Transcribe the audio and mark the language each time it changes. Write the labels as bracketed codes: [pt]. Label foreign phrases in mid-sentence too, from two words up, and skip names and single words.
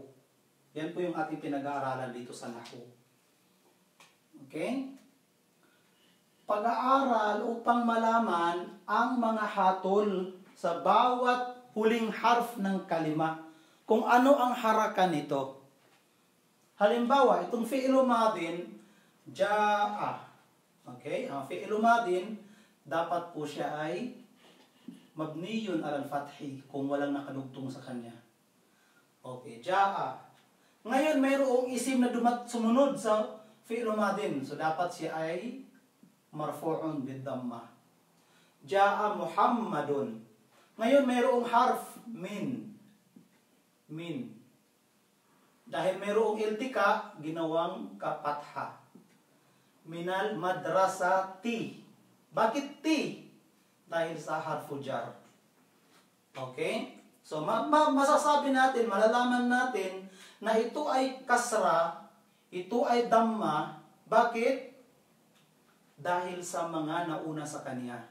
[tl] Yan po yung ating pinag-aaralan dito sa Nahwu. Okay? Pag-aaral upang malaman ang mga hatol sa bawat huling harf ng kalima. Kung ano ang haraka nito. Halimbawa, itong [ar] فعل ماض, [tl] ja'a. Okay? Ang [ar] فعل ماض, [tl] dapat po siya ay [ar] مبني على الفتح [tl] kung walang nakadugtong sa kanya. Okay, ja'a. Ngayon, mayroong isim na sumunod sa [ar] فعل ماض. [tl] So, dapat siya ay [ar] مرفوع بالضمة. جاء محمد. [tl] Ngayon, mayroong harf min. Min. Dahil mayroong iltika, ginawang kapatha. [ar] من المدرسة. [tl] Bakit ti? Dahil sa [ar] حرف جر. [tl] Okay? So, masasabi natin, malalaman natin na ito ay kasra, ito ay dhamma. Bakit? Dahil sa mga nauna sa kanya.